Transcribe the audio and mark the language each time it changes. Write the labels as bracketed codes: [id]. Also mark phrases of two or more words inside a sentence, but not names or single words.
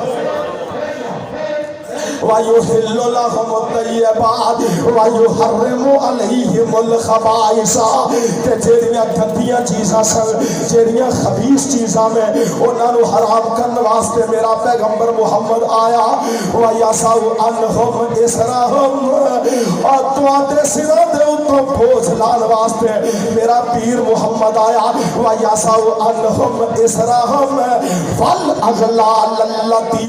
[ar] وَيُحِلُّ لَهُمُ الطَّيِّبَاتِ وَيُحَرِّمُ عَلَيْهِمُ الْخَبَائِثَ، [pa] کہ جیڑیاں گندیاں چیزاں سن، جیڑیاں خبیث چیزاں میں انہاں نو حرام کرن واسطے میرا پیغمبر محمد آیا، [ar] وَيَسَعُ عَنْهُمْ إِسْرَهُمْ، [pa] اور تواڈے سراں دے اوتوں بوجھ لان واسطے میرا پیر محمد آیا، [ar] وَيَسَعُ عَنْهُمْ إِسْرَهُمْ وَالْأَغْلَالَ الَّتِي